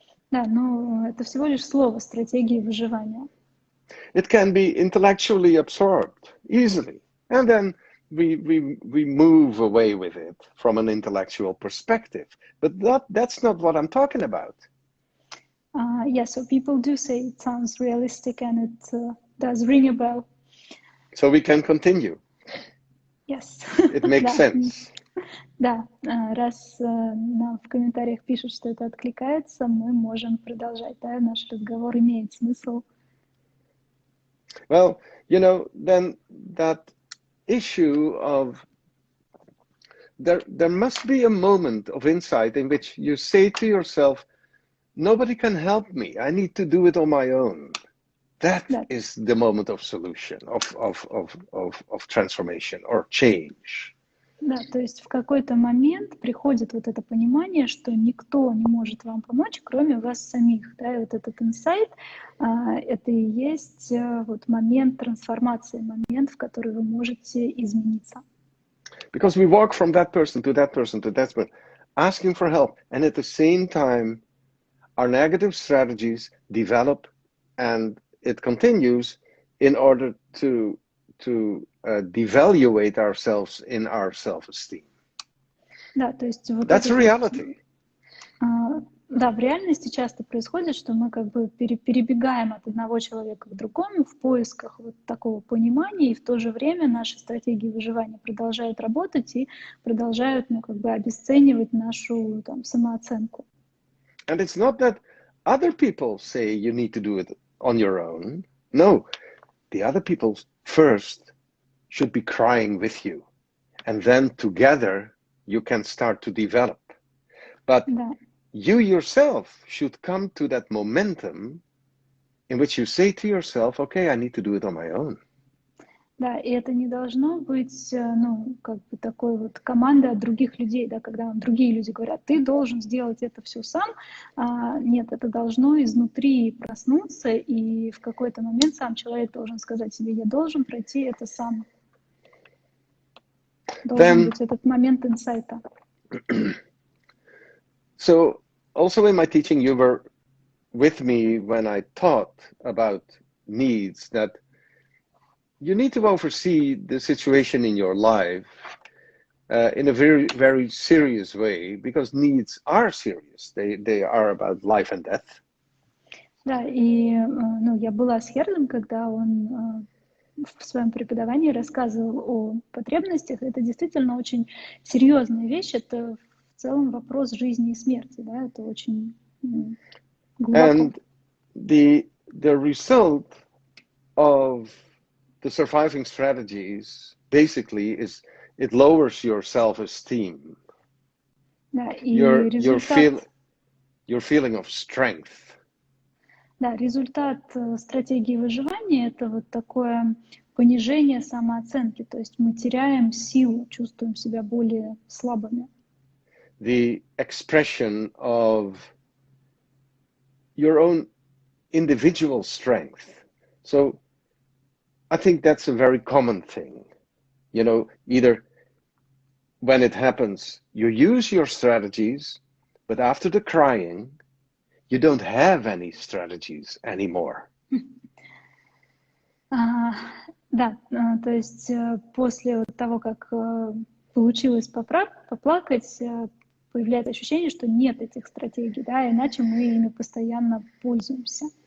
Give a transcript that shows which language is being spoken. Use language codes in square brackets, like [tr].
[ru] Да, но это всего лишь слово, стратегии выживания. [en] It can be intellectually absorbed easily. And then we move away with it from an intellectual perspective. But that's not what I'm talking about. Yeah, so people do say it sounds realistic and it does ring a bell. So we can continue. Yes. It makes sense. [ru] Да, раз нам в комментариях пишут, что это откликается, мы можем продолжать. Да, наш разговор имеет смысл. [en] Well, you know, then that issue of there must be a moment of insight in which you say to yourself, nobody can help me, I need to do it on my own. That is the moment of solution, of transformation or change. [ru] Да, то есть в какой-то момент приходит вот это понимание, что никто не может вам помочь, кроме вас самих. Да? И вот этот инсайт, это и есть вот момент трансформации, момент, в который вы можете измениться. [en] Because we walk from that person to that person to that person, asking for help, and at the same time, our negative strategies develop, and it continues in order to devaluate ourselves in our self-esteem. [ru] Да, то есть вот [en] That's reality. [ru] Да, в реальности часто происходит, что мы как бы перебегаем от одного человека к другому в поисках вот такого понимания, и в то же время наши стратегии выживания продолжают работать и продолжают, ну, как бы обесценивать нашу там самооценку. [en] And it's not that other people say you need to do it on your own. No, the other people first should be crying with you, and then together you can start to develop. But you yourself should come to that momentum in which you say to yourself, okay, I need to do it on my own. [ru] Да, и это не должно быть, ну, как бы такой вот командой от других людей, да, когда вам другие люди говорят, ты должен сделать это все сам. Нет, это должно изнутри проснуться, и в какой-то момент сам человек должен сказать себе, я должен пройти это сам. Должен быть этот момент инсайта. [en] So, also in my teaching, you were with me when I taught about needs, that you need to oversee the situation in your life in a very, very serious way, because needs are serious. They are about life and death. [ru] Да, и ну, я была с Хертом, когда он в своем преподавании рассказывал о потребностях. Это действительно очень серьезная вещь. Это в целом вопрос жизни и смерти. Да? Это очень глубоко. [en] And the result of the surviving strategies basically is it lowers your self-esteem. [ru] Да, и [en] your feeling of strength. [ru] Да, результат стратегии выживания — это вот такое понижение самооценки, то есть мы теряем силу, чувствуем себя более слабыми. [en] The expression of your own individual strength. So I think that's a very common thing. You know, either when it happens, you use your strategies but after the crying, you don't have any strategies anymore. [ru] Да, то есть после вот того, как получилось поплакать, появляется ощущение, что нет этих стратегий, да, иначе мы ими постоянно пользуемся.